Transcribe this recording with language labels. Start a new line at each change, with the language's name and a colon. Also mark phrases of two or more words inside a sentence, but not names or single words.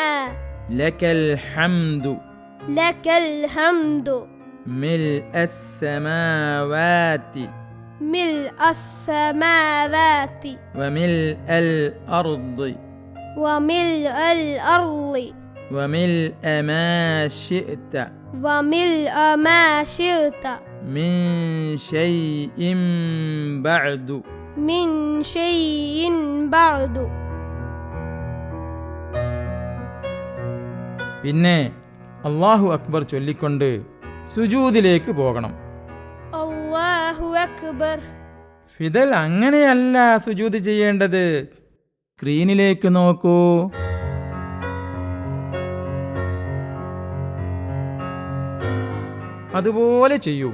Arabic: لك الحمد لك الحمد ملء السماوات ملء السماوات وملء الأرض وملء الأرض وملء ما شئت وملء ما شئت من شيء بعد من شيء بعد.
Malayalam: പിന്നെ
Arabic: الله أكبر
Malayalam: ചൊല്ലിക്കൊണ്ട് സുജൂദിലേക്ക് പോകണം.
Arabic: الله أكبر.
Malayalam: ഫിദൽ അങ്ങനെയല്ല സുജൂദ് ചെയ്യേണ്ടത്. സ്ക്രീനിലേക്ക് നോക്കൂ. അതുപോലെ ചെയ്യൂ.